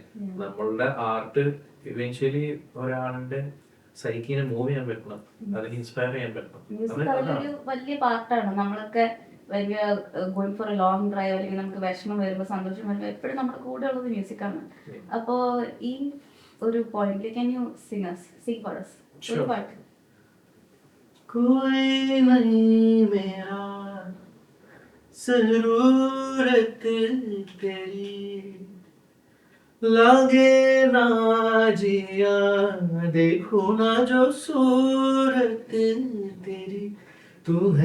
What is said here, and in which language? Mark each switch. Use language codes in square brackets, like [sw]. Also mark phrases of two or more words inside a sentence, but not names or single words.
[ml] നമ്മളുടെ ആർട്ട് ഇവൻച്വലി ഒരാളുടെ സൈക്കിനെ മൂവ് ചെയ്യാൻ പറ്റണം, അതിനെ ഇൻസ്പയർ ചെയ്യാൻ പറ്റണം. അതൊരു വലിയ പാർട്ടാണ്. നമ്മളൊക്കെ വലിയ [en] going for a long drive [ml] അല്ലെങ്കിൽ നമുക്ക് വിഷമം വരുമ്പോൾ സന്തോഷം വരുമ്പോൾ എപ്പോഴും നമ്മുടെ കൂടെ ഉള്ളത് മ്യൂസിക്കാണ്. അപ്പോ ഈ ഒരു പോയിന്റിൽ [en] can you sing for us [ml] ഒരു പാട്ട്? [hi] कोई नहीं मेरा ज़रूरत तेरी लगे ना जिया देखो ना जो सूरत तेरी तू है